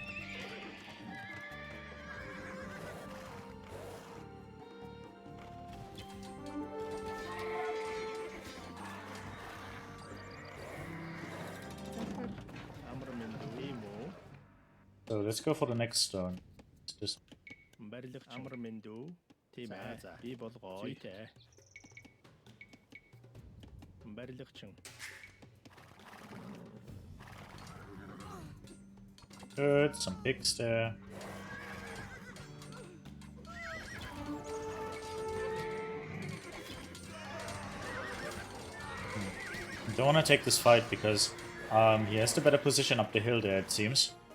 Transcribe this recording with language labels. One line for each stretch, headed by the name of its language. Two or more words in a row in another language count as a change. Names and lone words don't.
English: So let's go for the next stone. It's this.
Mongolian: Барилгачин. Амар мэндүү. Тийм ээ. За би болгоё. Зүйтэй. Барилгачин.
English: Good, some pigs there. Don't want to take this fight because he has the better position up the hill there, it seems.